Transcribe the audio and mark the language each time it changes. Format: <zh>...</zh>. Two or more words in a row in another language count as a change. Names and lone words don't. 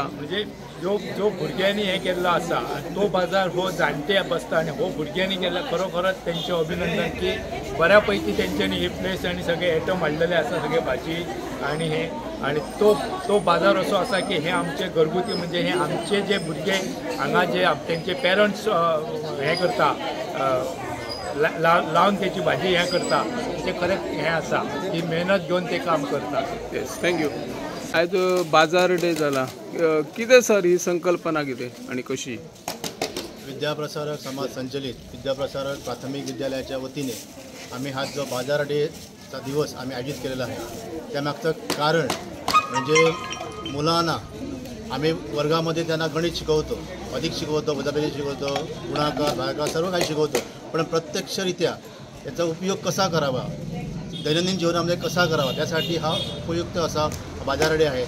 <kok>म्हणजे जो भुरग्यांनी हें केल्लो आसा तो बाजार हो जाणटे बसता आणि हो भुरग्यांनी केला खरोखरच तेंचें अभिनंदन की बऱ्या पैकी तेंच्यांनी ही प्लेस आणि सगळे आयटम हाडलेले आसा, सगळे भाजी आणि हे आणि तो बाजार असो आसा की हे आमचे घरगुती म्हणजे हे आमचे जे भुरगे हांगा जे तेंचे पेरंट्स हें करता लावन त्याची भाजी हें करता ते खरेंच हें आसा की मेहनत घेवन ते काम करता.</kok> <en>Yes, thank you.</en> <kok>आयज बाजार डे जाला, कितें सर ही संकल्पना कितें आणि कशी?</kok> <mr>विद्याप्रसारक समाज संचलित विद्याप्रसारक प्राथमिक विद्यालयाच्या वतीने आम्ही हा जो बाजार डेचा दिवस आम्ही आयोजित केलेला आहे. त्यामागचं कारण म्हणजे मुलांना आम्ही वर्गामध्ये त्यांना गणित शिकवतो, अधिक शिकवतो, वजाबाकी शिकवतो, गुणाकार भागाकार सर्व काही शिकवतो, पण प्रत्यक्षरित्या याचा उपयोग कसा करावा, दैनंदिन जीवनामध्ये कसा करावा त्यासाठी हा उपयुक्त असा बाजार डे आहे.</mr>